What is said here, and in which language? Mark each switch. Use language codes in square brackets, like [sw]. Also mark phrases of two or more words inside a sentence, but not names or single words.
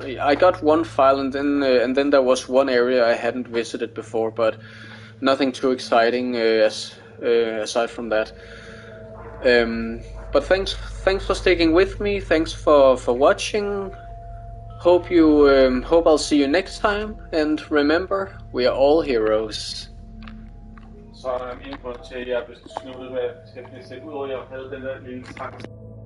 [en] I got one file, and then there was one area I hadn't visited before, but nothing too exciting aside from that. But thanks for sticking with me. Thanks for watching. Hope I'll see you next time, and remember, we are all heroes. [da] Så en grund til, at jeg besluttede mig til at blive set ud over, at jeg havde den der lille trang.